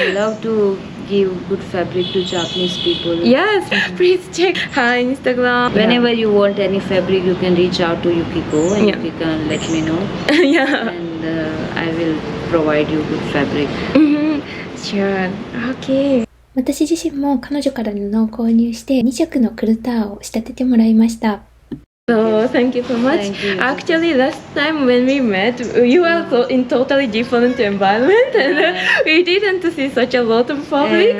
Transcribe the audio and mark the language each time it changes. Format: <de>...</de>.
<en>I love to give good fabric to Japanese people. Yes, please check her Instagram. Whenever you want any fabric, you can reach out to Yukiko and Yeah. you can let me know. Yeah. And I will provide you good fabric. Sure. Okay.</en> <ja>私自身も彼女から布を購入して2色のクルターを仕立ててもらいました。</ja> <en>So thank you so much. Thank you. Actually, last time when we met, you were in totally different environment, and we didn't see such a lot of fabric.</en>